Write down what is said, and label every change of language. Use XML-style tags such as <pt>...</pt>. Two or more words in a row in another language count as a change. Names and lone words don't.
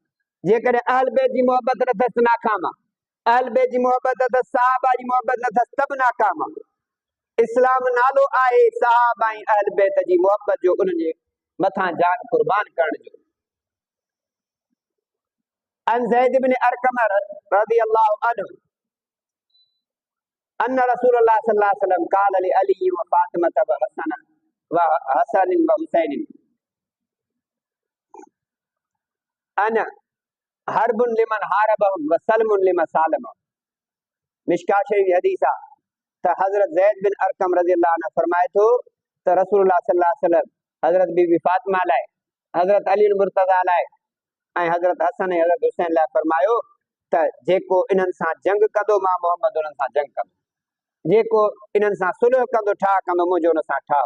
<sd>जेकॾहिं अहल बैत जी मोहबत अथसि नाकाम आहे, अहल बैत जी मोहबत अथसि साहबा जी मोहबत अथसि त बि नाकाम आहे। इस्लाम नालो आहे साहबा ऐं अहल बैत जी मोहबत जो, उन्हनि जे मथां जान कुर्बान करण जो।</sd> <ar>عن زيد بن أرقم رضي الله عنه أن رسول الله صلى الله عليه وسلم قال لعلي وفاطمة وحسن وحسين أنا حرب لمن حاربهم وسلم لمن سالمهم.</ar> <sd>मिशकात शरीफ हदीस आहे त हज़रत ज़ैद बिन अरकम</sd> <ar>رضي الله عنه</ar> <sd>फरमाए थो त त रसूलुल्लाह</sd> <ar>صلى الله عليه وسلم</ar> <sd>हज़रत बीबी फातिमा लाइ, हज़रत अली मुर्तज़ा लाइ ऐं हज़रत हसन ऐं हज़रत हुसैन लाइ फरमायो त जेको इन्हनि सां जंग कंदो मां मोहम्मद उन्हनि सां जंग कंदो, जेको इन्हनि सां सुलह कंदो ठाह कंदो मुंहिंजो उन सां ठाह।</sd>